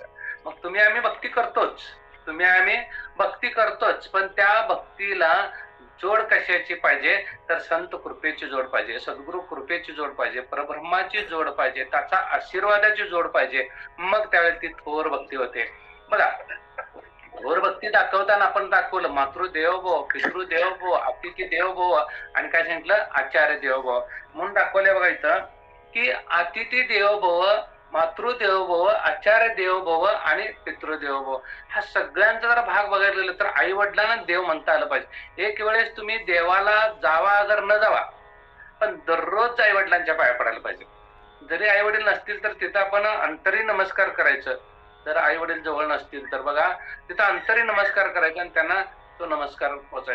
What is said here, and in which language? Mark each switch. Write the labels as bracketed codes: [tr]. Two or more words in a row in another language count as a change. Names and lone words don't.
[mr] मग आम्ही भक्ती करतोच, पण त्या भक्तीला जोड कशाची पाहिजे, तर संत कृपेची जोड पाहिजे, सद्गुरु कृपेची जोड पाहिजे, परब्रह्माची जोड पाहिजे, त्याचा आशीर्वादाची जोड पाहिजे. मग त्यावेळेला ती थोर भक्ती होते. बघा, थोर भक्ती दाखवताना आपण दाखवलं, [sa] मातृदेव भव, पितृदेव भव, अतिथी देव भव [mr] आणि काय सांगितलं, [sa] आचार्य देव भव [mr] म्हणून दाखवले. बघा इथं की [sa] अतिथी देव भव, मातृदेव भव, आचार्य देव भव [mr] आणि [sa] पितृदेव भव, [mr] हा सगळ्यांचा जर भाग बघायला गेलं तर आई वडिलांना देव म्हणता आलं पाहिजे. एक वेळेस तुम्ही देवाला जावा अगर न जावा, पण दररोज आई वडिलांच्या पाया पडायला पाहिजे. जरी आई वडील नसतील तर तिथं आपण अंतरी नमस्कार करायचं. जर आई वडील जवळ नसतील तर बघा, तिथं अंतरी नमस्कार करायचा आणि त्यांना तो नमस्कार पोचायचा.